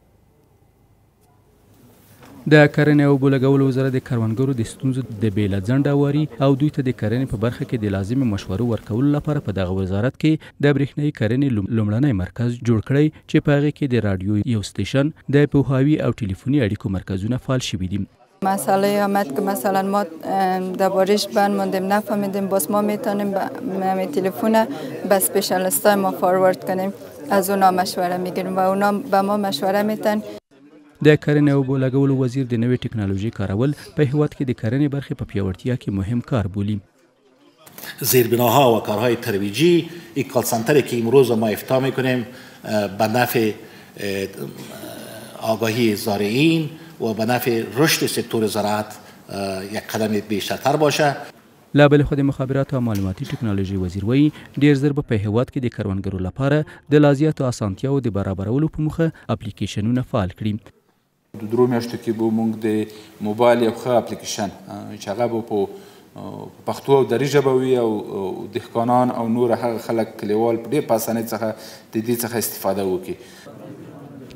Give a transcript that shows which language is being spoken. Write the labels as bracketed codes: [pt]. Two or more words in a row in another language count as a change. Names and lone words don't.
[ps] د کرنې او اوبو لګولو وزارت د کروندګرو د ستونزو د بېله ځنډ هواري او دوی ته د کرنې په برخه کې د لازمې مشورو ورکولو لپاره په دغه وزارت کې د برېښنایي کرنې لومړنی مرکز جوړ کړی چې په هغې کې د راډیو یو سټیشن د پوهاوي او ټلیفوني اړیکو مرکزونه فعال شوي دي. [fa] مسئله آمد که مثلا ما دربارش بند ماندیم نفهمیدیم باز ما میتونیم به تلفن به اسپشیالیستای ما فاروارد کنیم از اونا مشوره میگیریم و اونا به ما مشوره میتن. [ps] د کرنې او اوبو لګولو وزیر د نوې ټکنالوژي کارول په هیواد کې د کرنې برخې په پیاوړتیا کې مهم کار بولي. [fa] زیربناها و کارهای ترویجی یک [en] call center [fa] که امروز ما افتتاح میکنیم به نفع آگاهی زارعین و به نفع رشد سکتور زراعت یک قدم بیشتر باشه. [ps] لا بل خو د مخابراتو او معلوماتي ټکنالوژي وزیر وایي ډیر زر به په هیواد کې د کروندګرو لپاره د لازیاتو اسانتیاو د برابرولو په موخه اپلیکیشنونه فعال کړي. د درو میاشتو کې به موږ د موبایل یو ښه اپلیکیشن چې هغه به په پښتو او دري ژبه وي او دهقانان او نور هغه خلک کلیوال په ډېر په اسانۍ څخه د دې څخه استفاده وکړي.